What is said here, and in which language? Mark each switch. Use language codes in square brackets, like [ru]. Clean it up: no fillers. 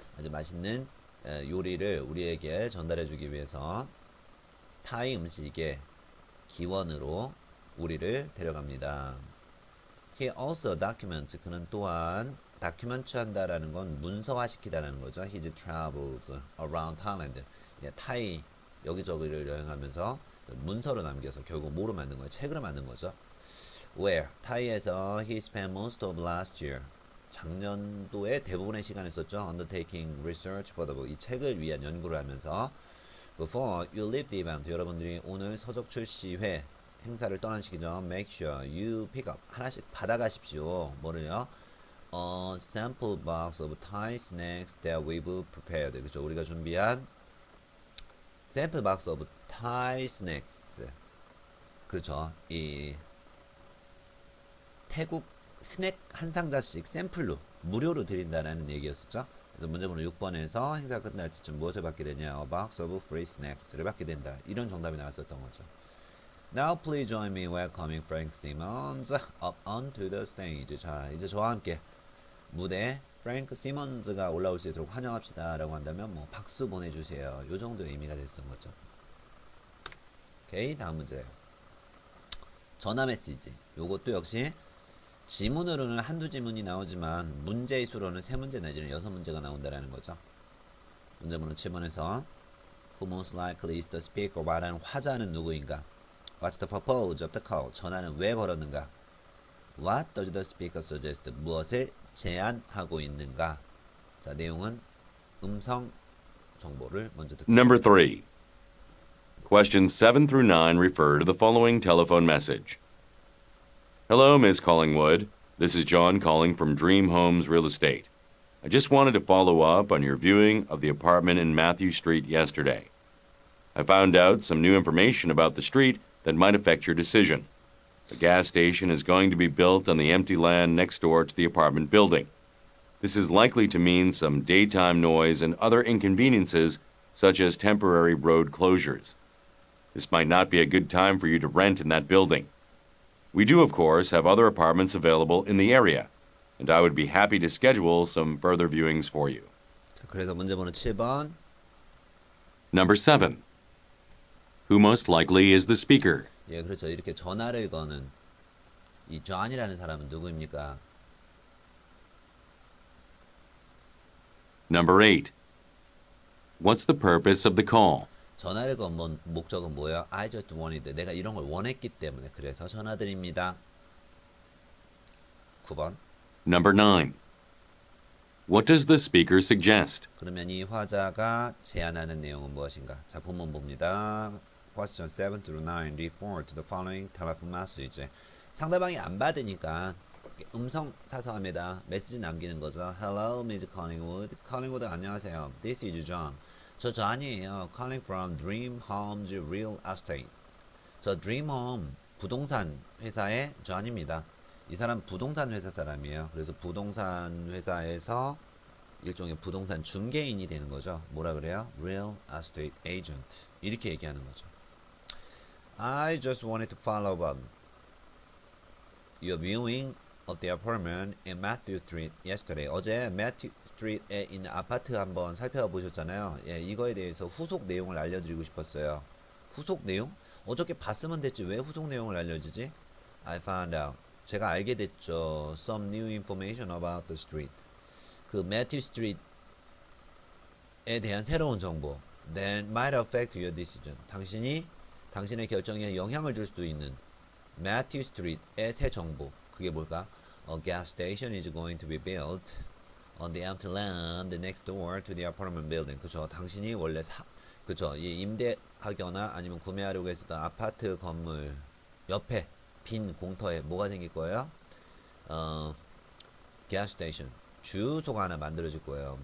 [ko] 아주 맛있는 요리를 우리에게 전달해 주기 위해서 타이 음식의 기원으로 우리를 데려갑니다. [en] He also documents. [ko] 그는 또한 다큐멘트 한다라는 건 문서화 시키다라는 거죠. [en] His travels around Thailand. [ko] 예, 타이 여기저기를 여행하면서 문서로 남겨서 결국 뭐로 만든 거예요? 책으로 만든 거죠. [en] Where? [ko] 타이에서 [en] he spent most of last year. [ko] 작년도에 대부분의 시간을 썼죠. [en] Undertaking research for the book. [ko] 이 책을 위한 연구를 하면서 [en] Before you leave the event. [ko] 여러분들이 오늘 서적 출시회 행사를 떠나시기죠. [en] Make sure you pick up. [ko] 하나씩 받아가십시오. 뭐를요? [en] A sample box of Thai snacks that we've prepared. [ko] 그렇죠. 우리가 준비한 [en] 샘플 박스 오브 타이 스낵스. [ko] 그렇죠. 이 태국 스낵 한 상자씩 샘플로 무료로 드린다는 얘기였었죠. 그래서 문제번호 6번에서 행사 끝날 때쯤 무엇을 받게 되냐? [en] A box of free snacks를 [ko] 받게 된다. 이런 정답이 나왔었던 거죠. [en] Now please join me welcoming Frank Simmons up onto the stage. [ko] 자, 이제 저와 함께 무대에 프랭크 시먼즈가 올라올 수 있도록 환영합시다 라고 한다면 뭐 박수 보내주세요. 요 정도의 의미가 됐었던 거죠. 오케이, 다음 문제. 전화 메시지. 요것도 역시 지문으로는 한두 지문이 나오지만 문제의 수로는 3문제 내지는 6문제가 나온다라는 거죠. 문제번호 7번에서 [en] Who most likely is the speaker? [ko] 말하는 화자는 누구인가? [en] What's the purpose of the call? [ko] 전화는 왜 걸었는가? [en] What does the speaker suggest? [ko] 무엇을 제안하고 있는가? 자, 내용은 음성 정보를 먼저 듣겠습니다. [en] Number 3. Questions 7 through 9 refer to the following telephone message. Hello, Ms. Collingwood. This is John calling from Dream Homes Real Estate. I just wanted to follow up on your viewing of the apartment in Matthew Street yesterday. I found out some new information about the street that might affect your decision. A gas station is going to be built on the empty land next door to the apartment building. This is likely to mean some daytime noise and other inconveniences, such as temporary road closures. This might not be a good time for you to rent in that building. We do, of course, have other apartments available in the area, and I would be happy to schedule some further viewings for you. [ko] 자, 그래서 문제번호 7번. [en] Number 7. Who most likely is the speaker? [ko] 예, 그렇죠. 이렇게 전화를 거는 이 존이라는 사람은 누구입니까? [en] Number 8. What's the purpose of the call? [ko] 전화를 건 목적은 뭐예요? [en] I just wanted. [ko] 내가 이런 걸 원했기 때문에 그래서 전화드립니다. 9번. [en] Number 9. What does the speaker suggest? [ko] 그러면 이 화자가 제안하는 내용은 무엇인가? 자, 본문 봅니다. [en] Question 7 through 9 refer to the following telephone message. [ko] 상대방이 안 받으니까 음성 사서합니다. 메시지 남기는 거죠. [en] Hello, Ms. Collingwood. [ko] Collingwood 안녕하세요. [en] This is John. [ko] 저 존이에요. [en] Calling from Dream Homes Real Estate. [ko] 저 Dream Home 부동산 회사의 존입니다. 이 사람 부동산 회사 사람이에요. 그래서 부동산 회사에서 일종의 부동산 중개인이 되는 거죠. 뭐라 그래요? [en] Real Estate Agent. [ko] 이렇게 얘기하는 거죠. [en] I just wanted to follow up your viewing of the apartment in Matthew Street yesterday. [ko] 어제 Matthew Street에 있는 아파트 한번 살펴보셨잖아요. 예, 이거에 대해서 후속 내용을 알려드리고 싶었어요. 후속 내용? 어저께 봤으면 됐지 왜 후속 내용을 알려주지? [en] I found out. [ko] 제가 알게 됐죠. [en] Some new information about the street. [ko] 그 Matthew Street에 대한 새로운 정보. [en] That might affect your decision. [ko] 당신의 결정에 영향을 줄 수도 있는 Matthew Street의 새 정보. 그게 뭘까? [en] A gas station is going to be built on the empty land next door to the apartment building. [ko] 그죠? 당신이 원래 그죠? 임대하거나 아니면 구매하려고 했었던 아파트 건물 옆에 빈 공터에 뭐가 생길 거예요? [en] gas station. [ko] 주소가 하나 만들어질 거예요.